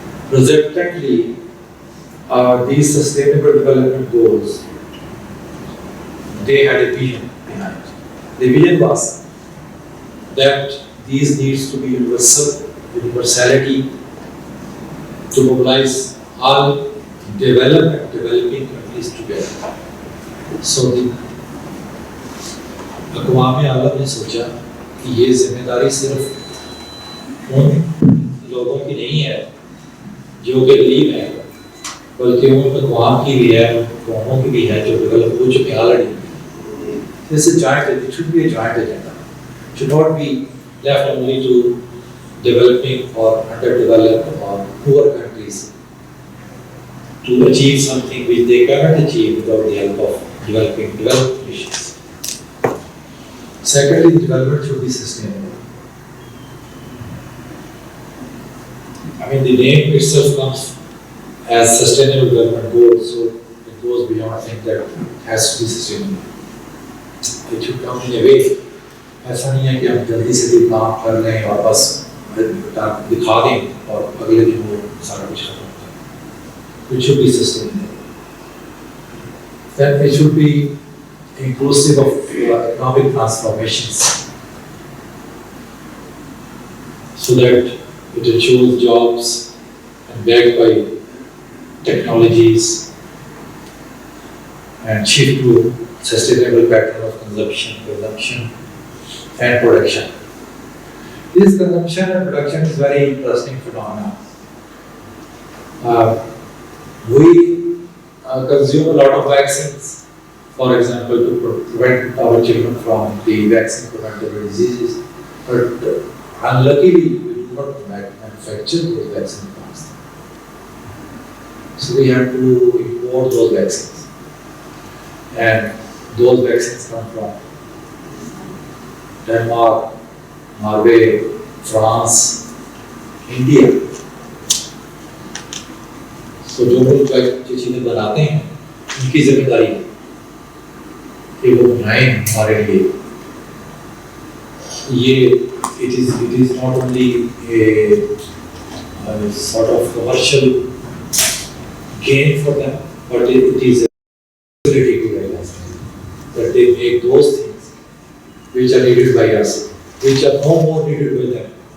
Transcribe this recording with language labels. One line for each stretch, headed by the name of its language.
English: Resultantly, these sustainable development goals, they had a vision behind. The vision was that these needs to be universal, universality, to mobilize all developing countries together. So the
Hindi: अक़वाम आलम ने सोचा कि ये जिम्मेदारी सिर्फ उन लोगों की नहीं है जो कि गरीब है, बल्कि उन अक़वाम की भी है, उन कौमों की भी है जो डेवलप हो चुके already.
English: This is joint, it should be a joint agenda. It should not be left only to developing or underdeveloped or poor countries to achieve something which they cannot achieve without the help of developed nations. Secondly, development should be sustainable. I mean, the name itself comes as sustainable development goals, so it goes beyond saying that it has to be sustainable. It should come in a way.
Hindi: ऐसा नहीं है कि हम जल्दी से भी काम कर लें और बस दिखा दें और अगले दिन वो सारा कुछ खत्म होता है.
English: It should be sustainable. Then it should be inclusive of economic transformations, so that it ensures jobs and backed by technologies and shift to sustainable pattern of consumption and production. This consumption and production is very interesting phenomenon. We consume a lot of vaccines, for example, to prevent our children from the vaccine preventable diseases, but unluckily we do not manufacture those vaccine plants. So we have to import those vaccines, and those vaccines come from Denmark, Norway, France, India.
Hindi: So जो लोग जो चीजें बनाते हैं उनकी जिम्मेदारी है कि वो बनाएं हमारे लिए.
English: ये it is not only a sort of commercial gain for them, but it is a ability to realize that they make those things which are needed by us, which are no more needed by them.